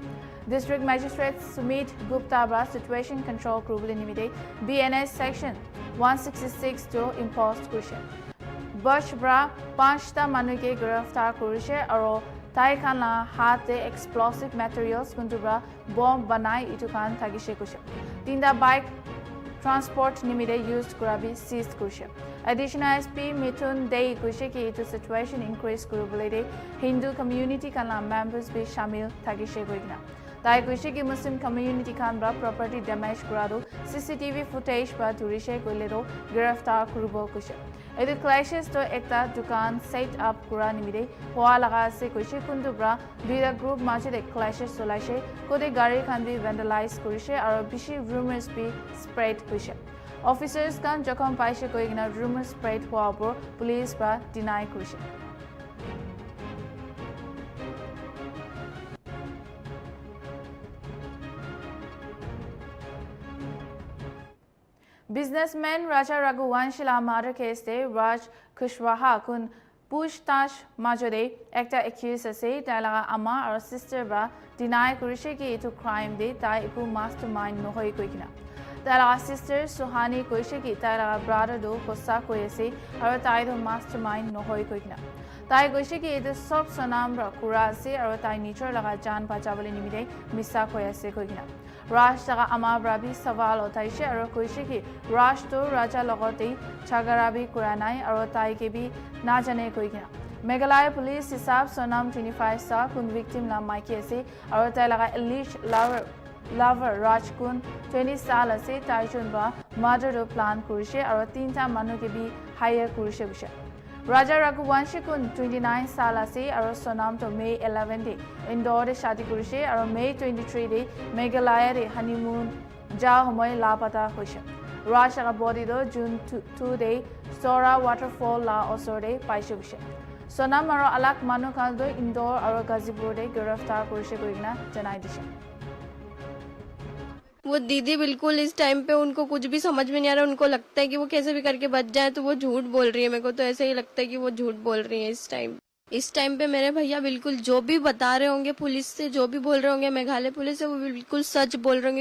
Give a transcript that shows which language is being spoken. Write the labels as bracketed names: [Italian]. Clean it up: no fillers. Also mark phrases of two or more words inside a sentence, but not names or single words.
[Naga Pidgin] District Magistrate Sumit Gupta bra [English] situation control [Naga Pidgin] krubule nimide [English] BNS section [Naga Pidgin] 166 to imposed kushe Bush bra 5ta manuke giraftar kurise aro Tai Khanla hate [English] explosive materials [Naga Pidgin] kuntubra bomb banai itukan thagishe kushe tinda [English] bike transport [Naga Pidgin] nimide used kurabi seized kushe [English] additional SP [Naga Pidgin] Mithun Dei kushe ki itu [English] situation increase [Naga Pidgin] kurubulede [English] Hindu community [Naga Pidgin] kanla members be shamil thagishe goigna Tai kushe ki [English] Muslim community [Naga Pidgin] kan bra [English] property damage [Naga Pidgin] kurado [English] CCTV footage [Naga Pidgin] ba turishe koiledo giraftar kurubo kushe Edu clashes to ekta dukan [English] set up [Naga Pidgin] kura nimide hoa laga ase koise kundu bra duita group maje de clashes solaise kode gari khan bi vandalize korise aro bishi rumors bi spread koise officers kan jokhom paise koigina [English] rumor spread [Naga Pidgin] hoa por police ba deny korise Businessman Raja Raghuvanshila [English] murder case [Naga Pidgin] de Raj Kushwaha kun pushtash majode ekta accused ase tailaga ama aro sister ba deny kurishe ki itu crime de tai iku mastermind nohoi koikina tailaga sister Suhani koishe ki tailaga brother do hossa koise aro tai do mastermind nohoi koikina tai koishe ki itu sob sonam ra kura ase aro tai nichor laga jan bachabole nimide missa koyase koikina Raj taga ama brabi sawal otaise aro koise ki Raj to raja logote chagarabi kuranai aro tai ke bi na jane koikina Meghalaya police hisab sonam 25 sa kun victim la maiki ase aro tai laga alleged lover Raj kun 20 sal ase tai chun ba murder do plan kurise aro tinta manu ke bi hire kurise busha Raja Raghuvanshi kun 29 sal ase aro sonam to May 11 de Indore de shadi kurise aro May 23 de Meghalaya de honeymoon ja homoy lapata hoise Raj aga body do June 2 de Sora waterfall la osore paise bushe sonam aro alak manu khan do Indore aro Gazipur de giraftar kurise koigna janai dishe [Hindi] वो दीदी बिल्कुल इस टाइम पे उनको कुछ भी समझ में नहीं आ रहा उनको लगता है कि वो कैसे भी करके बच जाए तो वो झूठ बोल रही है मेरे को तो ऐसा ही लगता है कि वो झूठ बोल रही है इस टाइम पे मेरे भैया बिल्कुल जो भी बता रहे होंगे पुलिस से जो भी बोल रहे होंगे मेघालय पुलिस से वो बिल्कुल सच बोल रहे होंगे